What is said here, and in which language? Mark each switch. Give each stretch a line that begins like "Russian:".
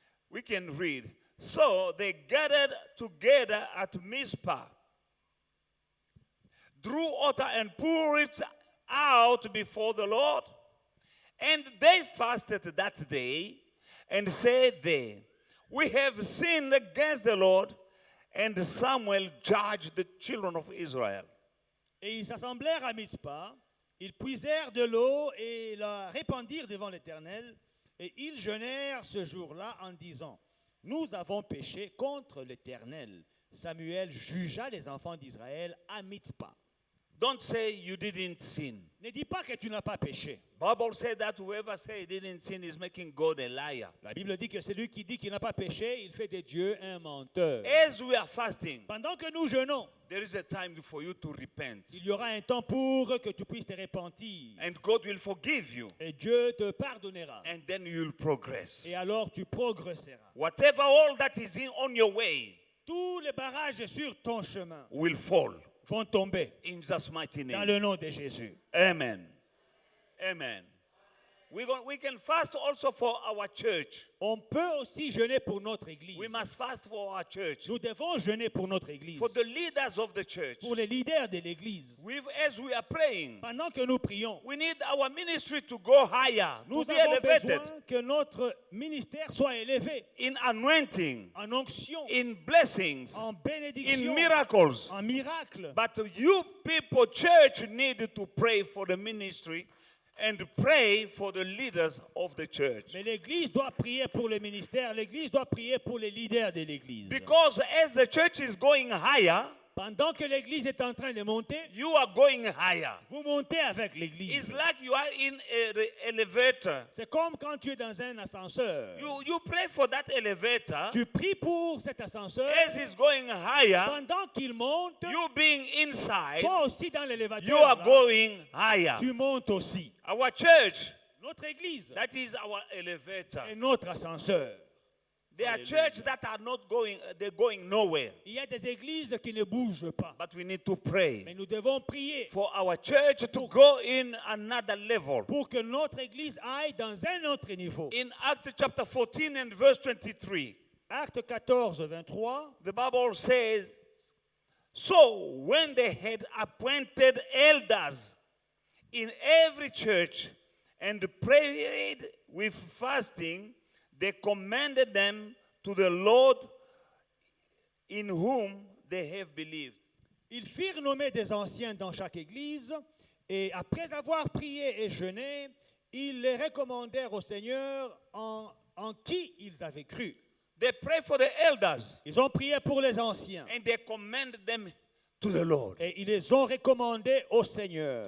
English: we can read, so they gathered together at Mizpah, drew water and poured it out before the Lord. And they fasted that day and said they, we have sinned against the Lord. And Samuel judged the children of Israel.
French: Et ils s'assemblèrent à Mitzpah, ils puisèrent de l'eau et la répandirent devant l'Éternel, et ils jeûnèrent ce jour-là en disant, nous avons péché contre l'Éternel. Samuel jugea les enfants d'Israël à Mitzpah.
English: Don't say you didn't sin.
French: Ne dis pas que tu n'as pas péché.
English: Bible said that whoever say he didn't sin is making God a liar.
French: La Bible dit que celui qui dit qu'il n'a pas péché, il fait de Dieu un menteur.
English: As we are fasting,
French: Pendant que nous jeûnons,
English: there is a time for you to repent.
French: il y aura un temps pour que tu puisses te repentir.
English: And God will forgive you.
French: Et Dieu te pardonnera.
English: And then you'll progress.
French: Et alors tu progresseras.
English: Whatever all that is on your way
French: Tous les barrages sur ton chemin
English: will fall.
French: vont tomber
English: In Jesus' mighty
French: dans
English: name.
French: le nom de Jésus.
English: Amen. Amen. We can fast also for our church.
French: On peut aussi jeûner pour notre église.
English: We must fast for our church.
French: Nous devons jeûner pour notre église,
English: For the leaders of the church.
French: pour les leaders de l'église.
English: As we are praying,
French: Pendant que nous prions,
English: we need our ministry to go higher,
French: nous
English: to be
French: avons
English: elevated
French: besoin que notre ministère soit élevé
English: in anointing,
French: en onction,
English: in blessings,
French: en
English: in
French: bénédiction,
English: miracles.
French: en miracle.
English: But you people, church, need to pray for the ministry and pray for the leaders of the church.
French: Mais l'église doit prier pour le ministère, l'église doit prier pour les leaders de l'église.
English: Because as the church is going higher,
French: Pendant que l'église est en train de monter,
English: you are going higher.
French: vous montez avec
English: It's
French: l'église.
English: like you are in an elevator.
French: C'est comme quand tu es dans un ascenseur.
English: You pray for that elevator.
French: Tu pries pour cet ascenseur.
English: As it's going higher,
French: Pendant qu'il monte,
English: you being inside,
French: toi aussi dans
English: you
French: l'élévateur,
English: are
French: là,
English: going higher.
French: tu montes aussi.
English: Our church,
French: Notre église
English: that is our elevator.
French: est notre ascenseur.
English: There are churches that are not going, they're going nowhere.
French: Il y a des églises qui ne bougent pas.
English: But we need to pray
French: Mais nous devons prier
English: for our church to go in another level.
French: pour que notre église aille dans un autre niveau.
English: In Acts chapter 14 and verse 23,
French: Acte 14, 23.
English: the Bible says, so when they had appointed elders in every church and prayed with fasting, they commended them to the Lord in whom they have believed.
French: Ils firent nommer des anciens dans chaque église, et après avoir prié et jeûné, ils les recommandèrent au Seigneur en qui ils avaient cru.
English: They pray for the elders
French: Ils ont prié pour les anciens,
English: and they commend them to the Lord,
French: et ils les ont recommandés au Seigneur.